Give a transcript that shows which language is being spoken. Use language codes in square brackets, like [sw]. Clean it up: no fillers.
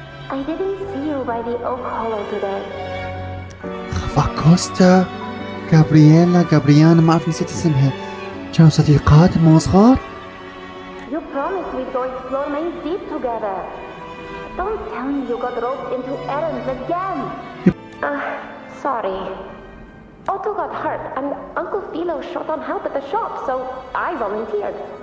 [en] I didn't see you by the oak hollow today. [ar] أغسطا غابريانا ما أعرف نسيت اسمها. كانوا صديقات من صغار؟ [en] You promised we'd go explore Main Deep together. Don't tell me you got roped into errands again. Sorry. Otto got hurt and Uncle Philo shot on help at the shop, so I volunteered.